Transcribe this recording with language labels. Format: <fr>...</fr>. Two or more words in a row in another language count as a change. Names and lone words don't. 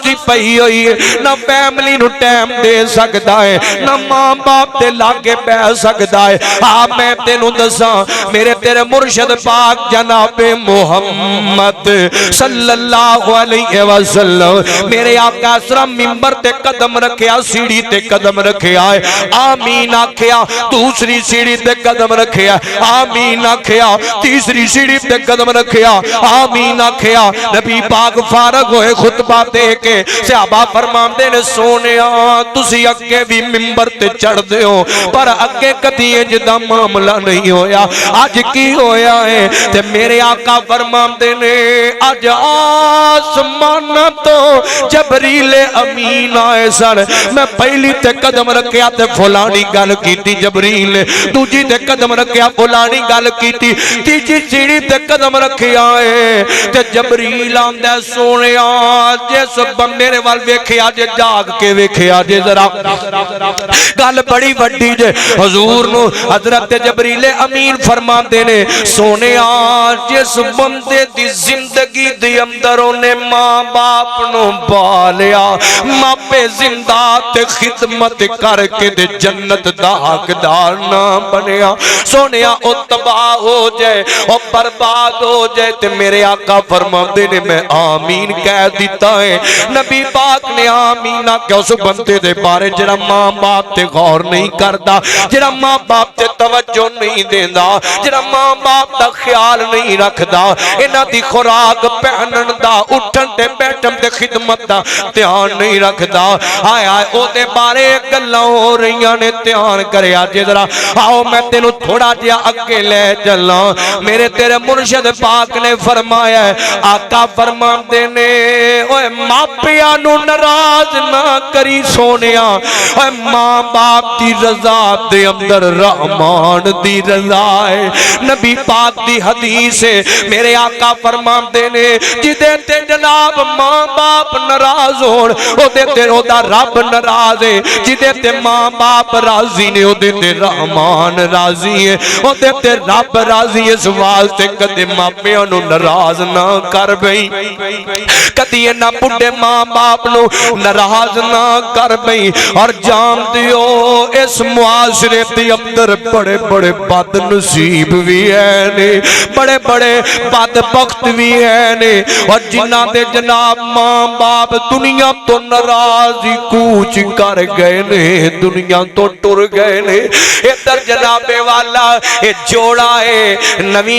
<pa>دی پئی ہوئی ہے نہ فیملی نو ٹائم دے سکدا ہے نہ ماں باپ تے لاگے بیٹھ سکدا ہے میں تینو دساں میرے تیرے مرشد پاک جناب محمد</pa> <ar>صلی اللہ علیہ وسلم</ar> <pa>میرے آقا اسرم ممبر تے قدم رکھیا سیڑھی تے قدم رکھیا ہے آمین آکھیا دوسری سیڑھی تے قدم رکھیا آمین آکھیا تیسری سیڑھی تے قدم رکھیا آمین آکھیا نبی پاک فارغ ہوئے خطبہ دے کے صحابہ فرماندے نے سونیا تسی اگے بھی ممبر تے چڑھ دے ہو پر اگے کدی جدا معاملہ نہیں ہویا آج کی ہویا ہے تے میرے آقا فرماندے نے آج آسمان تو جبریل امین آئے سن میں پہلی تے قدم رکھیا تے فلانی گل کیتی جبریل دوجی تے قدم رکھیا فلانی گل کیتی تیجی سیڑھی تے قدم رکھیا ہے تے جبریل آندے سونیا جس بندے نے وال ویکھیا جے جاگ کے ویکھیا جے ذرا گل بڑی وڈی جے حضور نو حضرت جبریل امین فرماندے نے سونیا جس بندے دی زندگی دی اندر اونے ماں باپ نو پالیا ماپے زندہ تے خدمت کر کے دے جنت دا حقدار نہ بنیا سونیا او تباہ ہو جائے او برباد ہو جائے تے میرے آقا فرماندے نے میں آمین کہہ دیتا ہے نبی پاک نے آمین کہ اس بندے دے بارے جڑا ماں باپ تے غور نہیں کردا جڑا ماں باپ تے توجہ نہیں دیندا جڑا ماں باپ دا خیال نہیں رکھدا انہاں دی خوراک پہنن دا اٹھن تے بیٹھن تے خدمت دا دھیان نہیں رکھدا ہائے ہائے او دے بارے گلاں ہو رہیاں نے دھیان کریا جے ذرا آؤ میں تینوں تھوڑا جہا اگے لے چلاں میرے تیرے مرشد پاک نے فرمایا ہے آقا فرماندے نے اوے ماپیاں نو ناراض نہ کری سونیا اوے ماں باپ دی رضا دے اندر رحمان دی رضا ہے نبی پاک دی حدیث ہے میرے آقا فرماندے نے جدے تے جناب ماں باپ ناراض ہون او دے تے او دا رب ناراض ہے جدے تے ماں باپ راضی نے او دے تے رحمان راضی ہے او دے تے رب راضی ہے سوال تے کدے ماپیاں نو ناراض نہ کر بئی کدی نہ بڈھے ماں باپ نو ناراض نہ کر بئی اور جان دیو اس معاشرے دے اندر بڑے بڑے بد نصیب بھی ہیں نے بڑے بڑے بد بخت بھی ہیں نے اور جنہاں دے جناب ماں باپ دنیا تو ناراضی کوچ کر گئے نے دنیا تو ٹر گئے نے ادھر جناب والا اے جوڑا ہے نوی</pa>